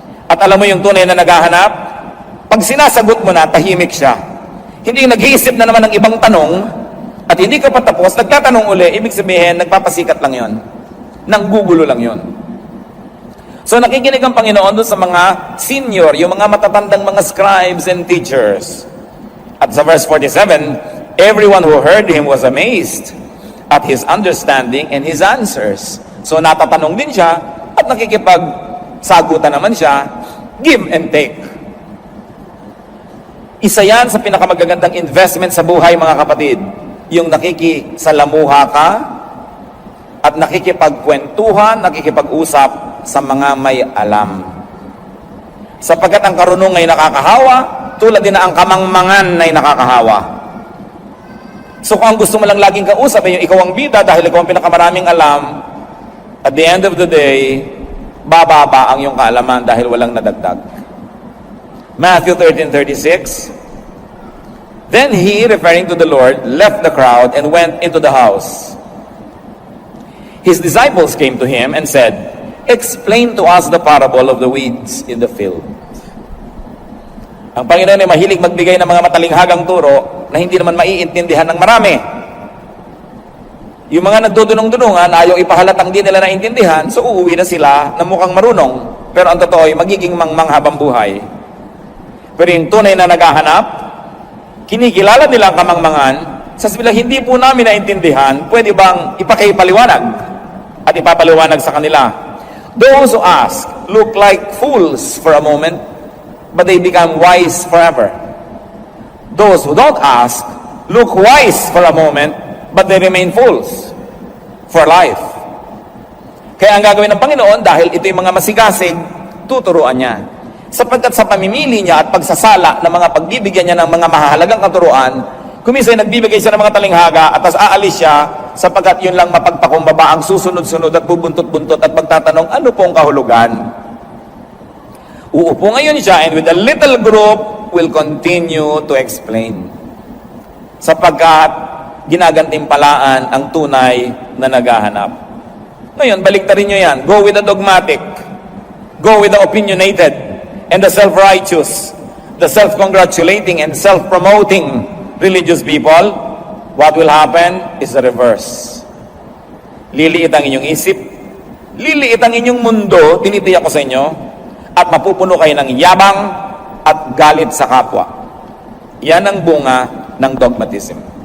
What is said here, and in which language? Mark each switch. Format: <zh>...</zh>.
<tl>At alam mo yung tunay na naghahanap? Pag sinasagot mo na, tahimik siya. Hindi yung nag-iisip na naman ng ibang tanong at hindi ka patapos, nagtatanong uli, ibig sabihin, nagpapasikat lang yon, nanggugulo lang yon. So nakikinig ang Panginoon doon sa mga senior, yung mga matatandang mga</tl> <en>scribes and teachers. At sa verse 47, everyone who heard him was amazed at his understanding and his answers.</en> <tl>So natatanong din siya at nakikipagsagutan naman siya, give and take. Isa yan sa pinakamagagandang investment sa buhay, mga kapatid. Yung nakikisalamuha ka at nakikipagkwentuhan, nakikipag-usap sa mga may alam. Sapagkat ang karunong ay nakakahawa, tulad din na ang kamangmangan ay nakakahawa. So kung ang gusto mo lang laging kausap ay yung ikaw ang bida dahil ikaw ang pinakamaraming alam,</tl> <en>at the end of the day,</en> <tl>bababa ang iyong kaalaman dahil walang nadagdag.</tl> <en>Matthew 13:36, then he, referring to the Lord, left the crowd and went into the house. His disciples came to him and said, explain to us the parable of the weeds in the field.</en> <tl>Ang Panginoon ay mahilig magbigay ng mga matalinghagang turo na hindi naman maiintindihan ng marami. Yung mga nagdudunong-dunungan, ayaw ipahalatang di nila naintindihan, so uuwi na sila na mukhang marunong. Pero ang totoo ay magiging manghabang buhay. Pero yung tunay na naghahanap, kinikilala nila ang kamangmangan, sasabihin, hindi po namin naintindihan, pwede bang ipakipaliwanag at ipapaliwanag sa kanila?</tl> <en>Those who ask look like fools for a moment, but they become wise forever. Those who don't ask look wise for a moment, but they remain fools for life.</en> <tl>Kaya ang gagawin ng Panginoon, dahil ito yung mga masigasig, tuturuan niya. Sapagkat sa pamimili niya at pagsasala ng mga pagbibigyan niya ng mga mahalagang katuruan, kuminsan nagbibigay siya ng mga talinghaga at tas aalis siya sapagkat yun lang mapagpakumbaba ang susunod-sunod at bubuntot-buntot at magtatanong, ano pong kahulugan? Uupo ngayon siya</tl> <en>and with a little group will continue to explain.</en> <tl>Sapagkat ginagantimpalaan ang tunay na naghahanap. Ngayon, baliktarin nyo yan.</tl> <en>Go with the dogmatic. Go with the opinionated. And the self-righteous, the self-congratulating and self-promoting religious people, what will happen is the reverse.</en> <tl>Liliit ang inyong isip, liliit ang inyong mundo, tinitiyak ko sa inyo, at mapupuno kayo ng yabang at galit sa kapwa. Yan ang bunga ng dogmatism.</tl>